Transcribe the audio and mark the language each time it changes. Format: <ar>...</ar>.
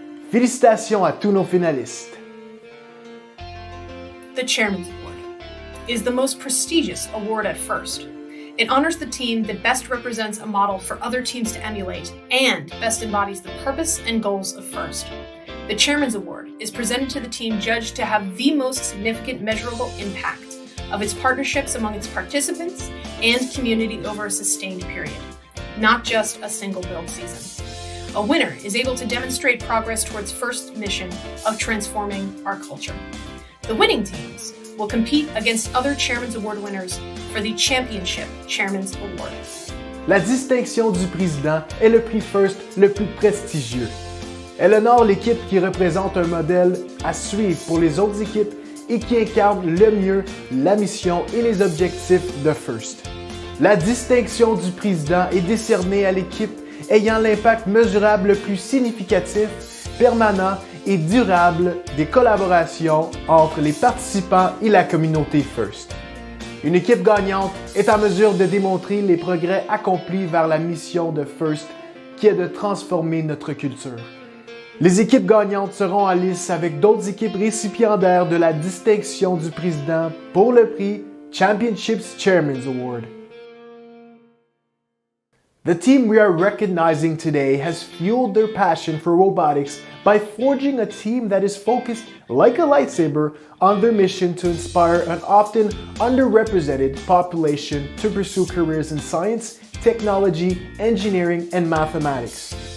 <fr>Félicitations à tous nos finalistes.</fr> <en>The Chairman's Award is the most prestigious award at FIRST. It honors the team that best represents a model for other teams to emulate and best embodies the purpose and goals of FIRST. The Chairman's Award is presented to the team judged to have the most significant measurable impact of its partnerships among its participants and community over a sustained period, not just a single build season. A winner is able to demonstrate progress towards FIRST's mission of transforming our culture. The winning teams will compete against other Chairman's Award winners for the Championship Chairman's Award.</en> <fr>La distinction du président est le prix FIRST le plus prestigieux. Elle honore l'équipe qui représente un modèle à suivre pour les autres équipes et qui incarne le mieux la mission et les objectifs de FIRST. La distinction du président est décernée à l'équipe ayant l'impact mesurable le plus significatif, permanent et durable des collaborations entre les participants et la communauté FIRST. Une équipe gagnante est en mesure de démontrer les progrès accomplis vers la mission de FIRST qui est de transformer notre culture. Les équipes gagnantes seront en lice avec d'autres équipes récipiendaires de la distinction du président pour le prix Championships Chairman's Award.</fr> <en>The team we are recognizing today has fueled their passion for robotics by forging a team that is focused, like a lightsaber, on their mission to inspire an often underrepresented population to pursue careers in science, technology, engineering, and mathematics.</en>